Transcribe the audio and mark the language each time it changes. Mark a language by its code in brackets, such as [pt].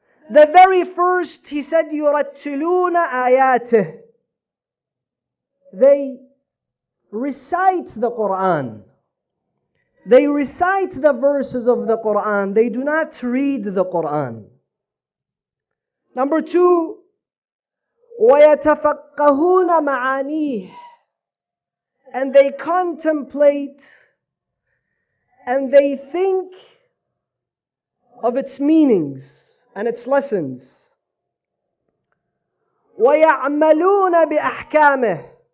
[en] The very first, he said, [ar] يُرَتِّلُونَ آيَاتِهِ. [en] They recite the Quran. They recite the verses of the Quran. They do not read the Quran. Number 2, [ar] وَيَتَفَقَّهُونَ مَعَانِيهِ. [en] And they contemplate and they think of its meanings and its lessons. [ar] وَيَعْمَلُونَ بِأَحْكَامِهِ.